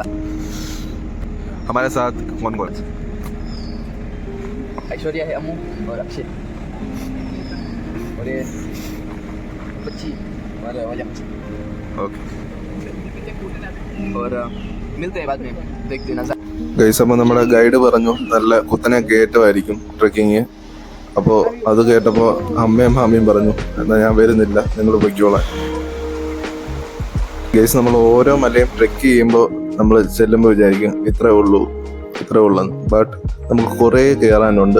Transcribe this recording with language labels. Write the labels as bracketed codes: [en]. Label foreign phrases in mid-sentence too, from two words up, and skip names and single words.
[hi] हमारे साथ कौन कौन? ऐश्वर्या है, अम्मू और अक्षय और ये बच्ची और वजह. ओके, और मिलते हैं बाद में, देखते हैं नज़र. [ml] ഗൈസ്, അപ്പോൾ നമ്മുടെ ഗൈഡ് പറഞ്ഞു നല്ല കുത്തനെ കയറ്റമായിരിക്കും ട്രക്കിങ്. അപ്പോൾ അത് കേട്ടപ്പോൾ അമ്മയും മാമിയും പറഞ്ഞു എന്നാൽ ഞാൻ വരുന്നില്ല, നിങ്ങൾ പൊയ്ക്കോളാം. ഗൈസ്, നമ്മൾ ഓരോ മലയും ട്രെക്ക് ചെയ്യുമ്പോൾ നമ്മൾ ചെല്ലുമ്പോൾ വിചാരിക്കും ഇത്രേ ഉള്ളൂ ബട്ട് നമുക്ക് കുറേ കയറാനുണ്ട്.